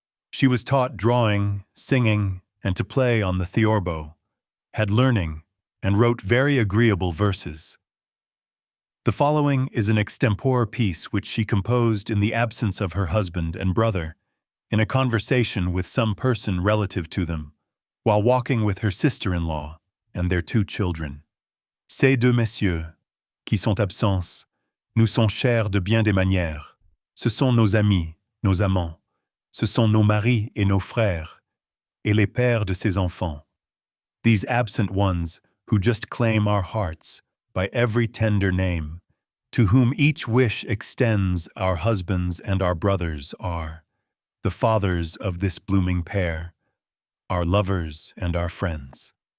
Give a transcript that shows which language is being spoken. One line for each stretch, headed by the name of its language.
English: She was taught drawing, singing, and to play on the theorbo, had learning, and wrote very agreeable verses. The following is an extempore piece which she composed in the absence of her husband and brother, in a conversation with some person relative to them, while walking with her sister-in-law and their 2 children.
French: Ces deux messieurs, qui sont absents, nous sont chers de bien des manières. Ce sont nos amis, nos amants. Ce sont nos maris et nos frères, et les pères de ses enfants.
English: These absent ones, who just claim our hearts, by every tender name, to whom each wish extends our husbands and our brothers are, the fathers of this blooming pair, our lovers and our friends.